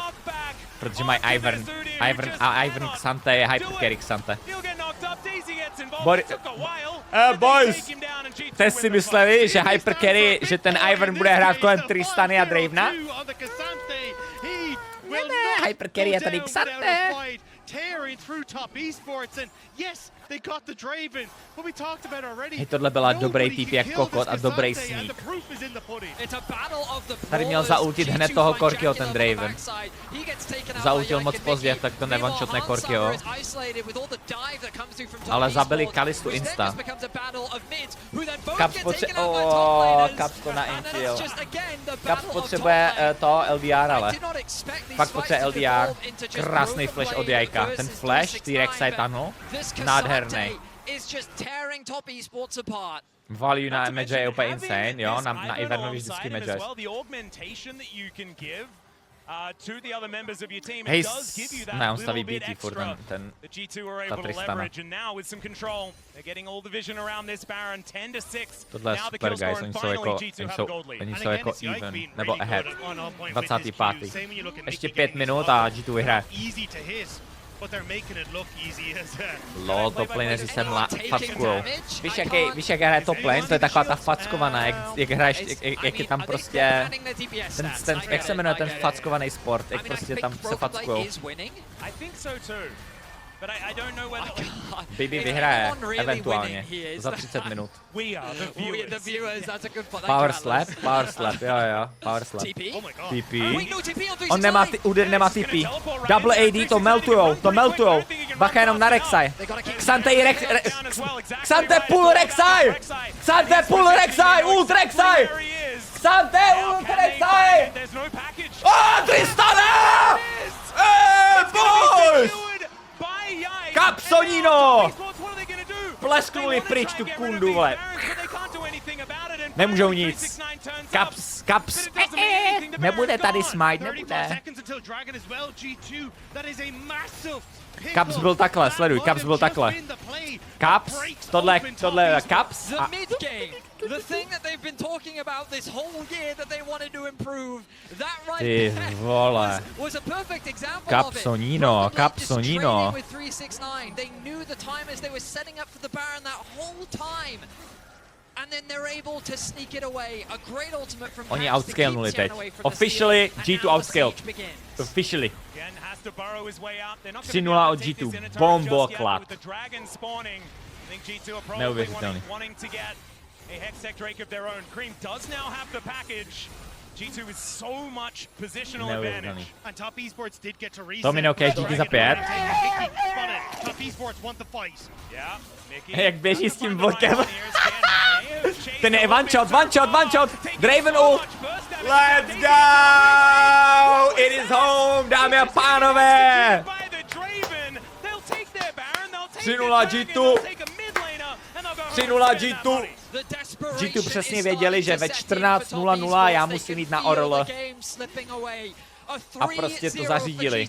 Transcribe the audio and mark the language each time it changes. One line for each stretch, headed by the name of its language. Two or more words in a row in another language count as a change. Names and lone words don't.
Czech: Protože mají Ivern Xante je hypercarry Xante. Boys, jste si mysleli, že hypercarry, že ten Ivern bude hrát kolem Tristany a Dravena? Ne, hypercarry je tady Xante.
English: Tearing through Top Esports and yes, they got the Draven, but we talked about already.
Czech: Hej, tohle byla dobrý typ jak kokot a dobrý sneak. Tady měl zaultit hned toho Korkio ten Draven. Zaultil moc pozdě, tak to nevanshotne Korkio. Ale zabili Kalistu insta. Caps to naintil. Caps potřebuje to LDR, ale. Pak potřebuje LDR. Krásný flash od Jajka. Ten flash, ty Rek'Sai tunnel, nádherný. Value na Mage je úplně insane, jo, na Ivernovi vždycky Mage.
English: The augmentation that you can give to the other members of your team.
Czech: Hej,
English: It does give you that
Czech: ne, on
English: little
Czech: staví
English: bit
Czech: BT furt
English: extra
Czech: ten
English: that G2 are
Czech: ta
English: able to
Czech: Tristana.
English: leverage, and now with some control, they're getting all the vision around this Baron, 10-6.
Czech: Tohle je
English: Now the
Czech: super,
English: kill score,
Czech: guys,
English: and
Czech: oni
English: finally
Czech: jsou
English: G2 have the gold lead.
Czech: oni
English: And
Czech: jsou
English: again,
Czech: jako
English: it's Yike even, being
Czech: nebo
English: really ahead. good on point with his
Czech: 25.
English: cues. Same when you look at
Czech: Ještě
English: Mickey
Czech: 5
English: getting
Czech: minut
English: his
Czech: a
English: ult.
Czech: G2 vyhraje.
English: Easy to hit, but they're making it look easy as
Czech: Lol, top laneři se fackujou. Víš, jak hraje top lane, to je taková ta fackovaná, jak hraješ, jak je tam prostě, jak se jmenuje ten fackovaný sport, jak prostě tam se fackujou. Bibi vyhraje, eventuálně, za 30 minut.
English: Power slap, jo, power slap.
Czech: TP. On nemá, úder nemá TP.
English: Double AD,
Czech: to meltujou. Bacha jenom na Rek'Sai.
English: Xante pull Rek'Sai! Ult Rek'Sai! Xante ult Rek'Sai! Tristana!
Czech: Boys! Kapsonino! Plesknuli pryč tu kundu, vole. Nemůžou nic. Kaps. Nebude tady smite, nebude. Kaps byl takhle, sleduj, Kaps byl takhle. Kaps, tohle je Kaps.
English: The thing that they've been talking about this whole year that they wanted to improve, that right
Czech: Ty
English: there
Czech: vole.
English: was a perfect example
Czech: Kapsonino,
English: of it.
Czech: Kapsonino.
English: With 369, they knew the time as they were setting up for the Baron that whole time. And then they're able to sneak it away. A great ultimate from
Czech: Oni
English: Caps to keep
Czech: outscalnuli teď.
English: Tian away from the Officially steal, and G2 now the outscaled. siege begins. Officially.
Czech: 3-0 od G2. Bombo clap. Neuvěřitelný.
English: A Hextech Drake of their own. Cream does now have the package. G2 is so much positional advantage. And Top Esports did get to reset.
Czech: Domino Cash díky za 5.
English: Top Esports want the fight. Yeah,
Czech: Jak běží s tím vlkem. Ten je
English: one shot.
Czech: Draven ult.
English: Let's go! It is home,
Czech: dámy a pánové. 3-0 G2. 3-0 G2. G2 přesně věděli, že ve 14:00 já musím jít na Orl. A prostě to zařídili.